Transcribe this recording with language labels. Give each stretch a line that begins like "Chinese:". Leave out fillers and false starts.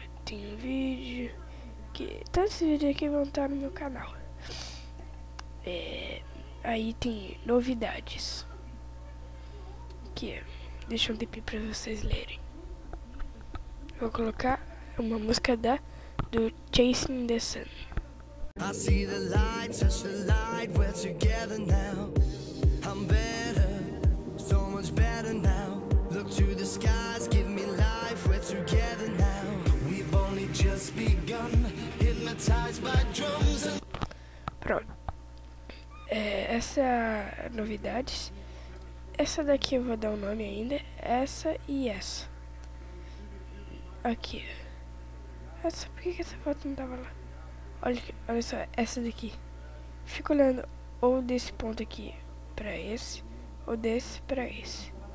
Portuguese: Tem um vídeo. Todos esses vídeos aqui vão estar no meu canal. Aí tem novidades. Aqui, deixa um DP pra vocês lerem. Vou colocar uma música do Chasing the Sun.
English: I see the light, touch the light, we're together now. I'm better, so much better now. Look to the skies, give me life, we're together now. We've only just begun, hypnotized by drums and...
Portuguese: Pronto. Essa é a novidades. Essa daqui eu vou dar um nome ainda. Essa e essa. Aqui. Essa, por que essa foto não tava lá? Olha só, essa daqui. Fica olhando ou desse ponto aqui pra esse, ou desse pra esse.